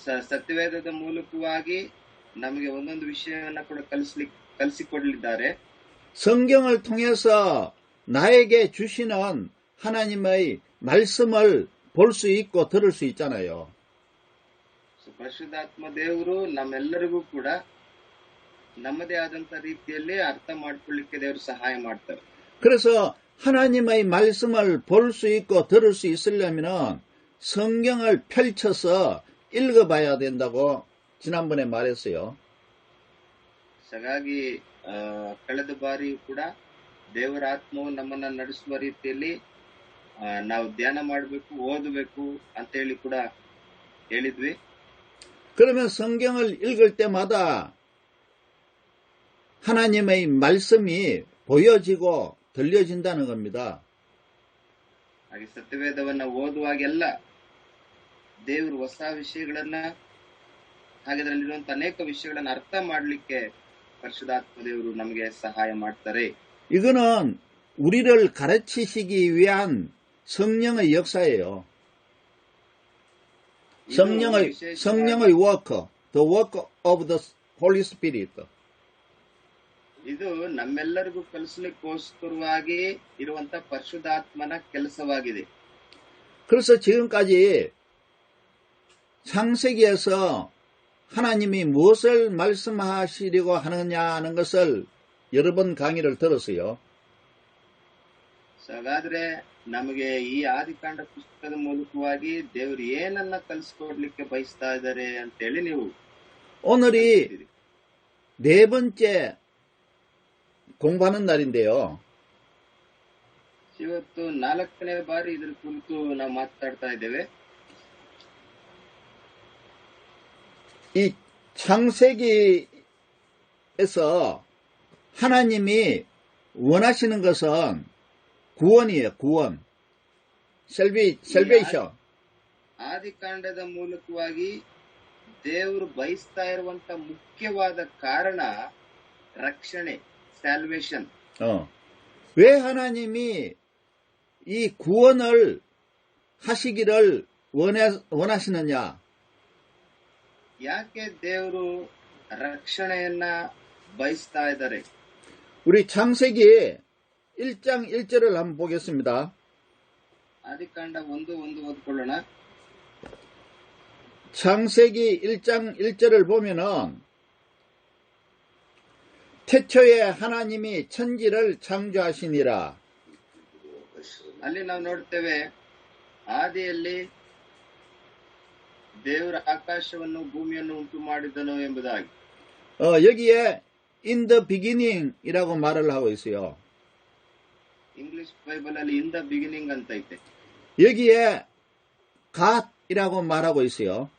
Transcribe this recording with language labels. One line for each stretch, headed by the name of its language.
Kannada: ಸತ್ಯವೇದದ ಮೂಲಕವಾಗಿ ನಮಗೆ ಒಂದೊಂದು ವಿಷಯವನ್ನ ಕೂಡ ಕಲಿಸಿಕೊಡಲಿದ್ದಾರೆ.
Korean: 성경을 통해서 나에게 주시는 하나님의 말씀을 볼 수 있고 들을 수 있잖아요.
Kannada: ಪರಿಶುದ್ಧಾತ್ಮ ದೇವರು ನಮ್ಮೆಲ್ಲರಿಗೂ ಕೂಡ ನಮ್ಮದೇ ಆದಂತ ರೀತಿಯಲ್ಲಿ ಅರ್ಥ ಮಾಡ್ಕೊಳ್ಳಿಕ್ಕೆ ದೇವರು ಸಹಾಯ ಮಾಡ್ತಾರೆ.
Korean: 그래서 하나님의 말씀을 볼 수 있고 들을 수 있으려면 성경을 펼쳐서 읽어봐야 된다고 지난번에 말했어요.
Kannada: ಹಾಗಾಗಿ ಕಳೆದ ಬಾರಿ ಕೂಡ ದೇವರ ಆತ್ಮವು ನಮ್ಮನ್ನ ನಡೆಸುವ ರೀತಿಯಲ್ಲಿ ನಾವು ಧ್ಯಾನ ಮಾಡಬೇಕು, ಓದಬೇಕು ಅಂತ ಹೇಳಿ ಕೂಡ ಹೇಳಿದ್ವಿ.
Korean: 그러면 성경을 읽을 때마다 하나님의 말씀이 보여지고 들려진다는 겁니다.
Kannada: ಹಾಗೆ ಸತ್ಯವೇದವನ್ನ ಓದುವಾಗೆಲ್ಲ ದೇವರು ಹೊಸ ವಿಷಯಗಳನ್ನ ಹಾಗೆ ಅದರಲ್ಲಿರುವಂತ ಅನೇಕ ವಿಷಯಗಳನ್ನ ಅರ್ಥ ಮಾಡ್ಲಿಕ್ಕೆ ಪರಿಶುದ್ಧಾತ್ಮ ದೇವರು ನಮಗೆ ಸಹಾಯ ಮಾಡ್ತಾರೆ.
Korean: 이거는 우리를 가르치시기 위한 성령의 역사예요. 성령의
English: work, the work of the Holy Spirit.
Kannada: ಇದು ನಮ್ಮೆಲ್ಲರಿಗೂ ಕಲಿಸಲಿಕ್ಕೋಸ್ಕರವಾಗಿ ಇರುವಂತ ಪರಿಶುದ್ಧಾತ್ಮನ ಕೆಲಸವಾಗಿದೆ.
Korean: 그래서 지금까지 창세기에서 하나님이 무엇을 말씀하시려고 하느냐 하는 것을 여러 번 강의를 들었어요.
Kannada: ಹಾಗಾದ್ರೆ ನಮಗೆ ಈ ಆದಿಕಾಂಡ ಪುಸ್ತಕದ ಮೂಲಕವಾಗಿ ದೇವರು ಏನನ್ನ ಕಲಿಸ್ಕೊಡ್ಲಿಕ್ಕೆ ಬಯಸ್ತಾ ಇದ್ದಾರೆ ಅಂತೇಳಿ ನೀವು
Korean: 오늘이 네 번째 공부하는 날인데요.
Kannada: ಇವತ್ತು 4ನೇ ಬಾರಿ ಇದ್ರ ಕುರಿತು ನಾವು ಮಾತಾಡ್ತಾ ಇದ್ದೇವೆ.
Korean: 이 창세기에서 하나님이 원하시는 것은 구원이에요. 구원. salvation.
Kannada: ಆದಿಕಾಂಡದ ಮೂಲಕವಾಗಿ ದೇವರು ಬಯಸ್ತಾ ಇರುವಂತ ಮುಖ್ಯವಾದ ಕಾರಣ ರಕ್ಷಣೆ, ಸ್ಯಾಲ್ವೇಷನ್.
Korean: 왜 하나님이 이 구원을 하시기를 원하시느냐?
Kannada: ಯಾಕೆ ದೇವರು ರಕ್ಷಣೆಯನ್ನ ಬಯಸ್ತಾ ಇದ್ದಾರೆ?
Korean: 우리 창세기 1장 1절을 한번 보겠습니다.
Kannada: ಆದಿಕಾಂಡ 1:1 ಓದ್ಕೊಳ್ಳೋಣ.
Korean: 창세기 1장 1절을 보면은 태초에 하나님이 천지를 창조하시니라.
Kannada: ಅಲ್ಲಿ ನಾವು ನೋಡ್ತೇವೆ, ಆದಿಯಲ್ಲಿ ದೇವರ ಆಕಾಶವನ್ನು ಭೂಮಿಯನ್ನು ಉಂಟು ಮಾಡಿದನು ಎಂಬುದಾಗಿ.
Korean: 여기에
English: in the beginning
Korean: 이라고 말을 하고 있어요.
Kannada: English Bible ಅಲ್ಲಿ
English: in the beginning
Kannada: ಅಂತ ಐತೆ.
Korean: 여기에 God 이라고 말하고 있어요.